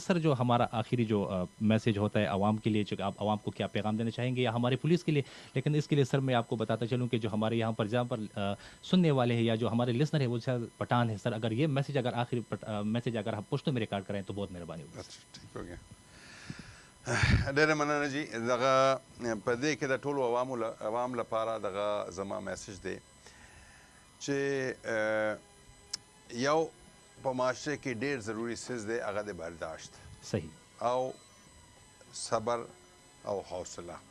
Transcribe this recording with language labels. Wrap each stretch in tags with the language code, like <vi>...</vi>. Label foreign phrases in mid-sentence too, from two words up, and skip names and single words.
<ur>سر جو ہمارا آخری جو میسج ہوتا ہے عوام کے لیے، جو آپ عوام کو کیا پیغام دینا چاہیں گے یا ہماری پولیس کے لیے? لیکن اس کے لیے سر میں آپ کو بتاتا چلوں کہ جو ہمارے یہاں پر جہاں پر سننے والے ہیں یا جو ہمارے لسنر ہے وہ شاید پٹھان ہے سر، اگر یہ میسج اگر آخری میسج اگر ہم پشتو میں ریکارڈ کریں تو بہت مہربانی ہوگی سر. اچھا، ٹھیک ہو گیا.</ur> <ps>ډېره مننه جی دغه په دې کې د ټولو عوام لپاره دغه زما میسج دی چې یو په معاشره کې ډېر ضروری څیز دی، هغه د برداشت</ps> <ur>صحیح.</ur> <ps>او صبر او حوصله.</ps>